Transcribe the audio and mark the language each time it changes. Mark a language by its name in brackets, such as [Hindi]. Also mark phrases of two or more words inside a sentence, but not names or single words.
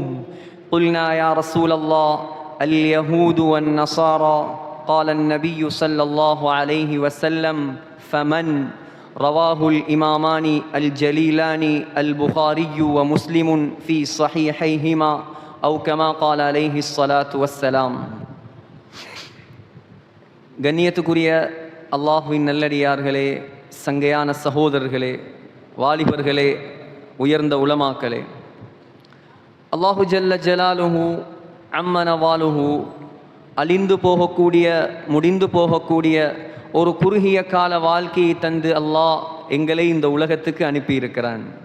[Arabic] قلنا يا رسول الله اليهود والنصارى. قال النبي صلى الله عليه وسلم: فمن؟ رواه الإمامان الجليلان البخاري ومسلم في صحيحيهما أو كما قال عليه الصلاة والسلام. [Tamil] கண்ணியத்துக்குரிய அல்லாஹுவின் நல்லடியார்களே, சங்கையான சகோதரர்களே, வாலிபர்களே, உயர்ந்த உலமாக்களே, [Arabic] الله جل جلاله عم نواله [Tamil] அழிந்து போகக்கூடிய, முடிந்து போகக்கூடிய ஒரு குறுகிய கால வாழ்க்கையை தந்து அல்லாஹ் எங்களை இந்த உலகத்துக்கு அனுப்பியிருக்கிறான்.